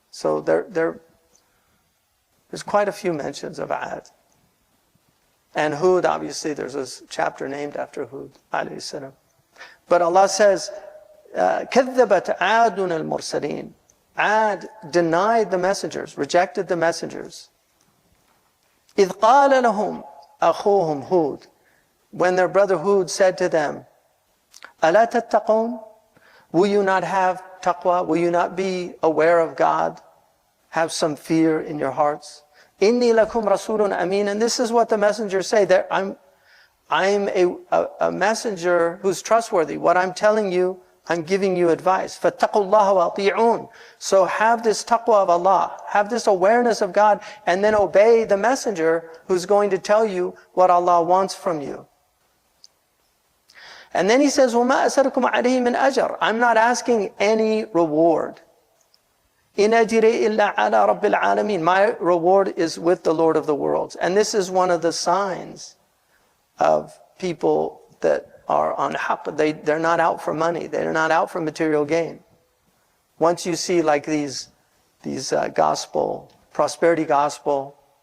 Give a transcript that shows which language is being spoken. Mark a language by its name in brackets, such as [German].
[English] So there's quite a few mentions of Ad. And Hud, obviously, there's a chapter named after Hud, alayhi salam. But Allah says, [Arabic] كَذَّبَتْ عَادٌ الْمُرْسَلِينَ. [English] Ad denied the messengers, rejected the messengers. [Arabic] إِذْ قَالَ لَهُمْ أَخُوهُمْ Hud. [English] When their brother Hud said to them, [Arabic] أَلَا تَتَّقُونَ? [English] Will you not have taqwa? Will you not be aware of God? Have some fear in your hearts? [Arabic] إِنِّي لَكُمْ رَسُولٌ أَمِينٌ. [English] And this is what the messengers say. I'm a messenger who's trustworthy. What I'm telling you, I'm giving you advice. [Arabic] فَاتَّقُوا اللَّهَ وَأَطِيعُونَ. [English] So have this taqwa of Allah, have this awareness of God, and then obey the messenger who's going to tell you what Allah wants from you. And then he says, [Arabic] وَمَا أَسَرُكُمْ عَلَيْهِ مِنْ أَجْرٍ. [English] I'm not asking any reward. [Arabic] إِنْ أَجْرِي إِلَّا عَلَى رَبِّ الْعَالَمِينَ. [English] My reward is with the Lord of the worlds. And this is one of the signs of people that are on haqq. They're not out for money. They're not out for material gain. Once you see like these gospel, prosperity gospel,